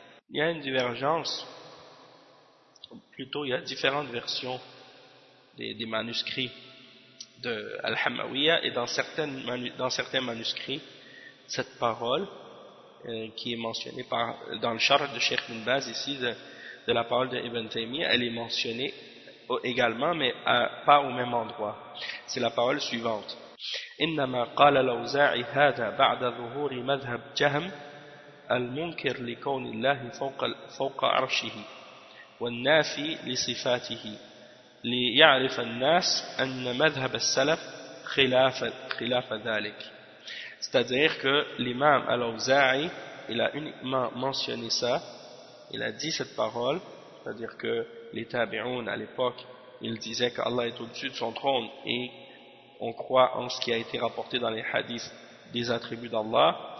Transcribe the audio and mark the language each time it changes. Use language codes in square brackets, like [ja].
[fr] Il y a une divergence, plutôt il y a différentes versions des manuscrits de Al-Hamawiyya et dans certains manuscrits, cette parole qui est mentionnée dans le Sharh de Cheikh Ibn Baz ici de la parole de Ibn Taymiyyah, elle est mentionnée également, mais pas au même endroit. C'est la parole suivante. [ar] إنما قال الأوزاعي هذا بعد ظهور مذهب جهم المنكر لكون الله فوق عرشه والنافي لصفاته ليعرف الناس أن مذهب السلف خلاف ذلك. [fr] C'est-à-dire que l'imam al-Awza'i, il a uniquement mentionné ça, il a dit cette parole, c'est-à-dire que les tabi'oun à l'époque, ils disaient qu'Allah est au-dessus de son trône et on croit en ce qui a été rapporté dans les hadiths des attributs d'Allah.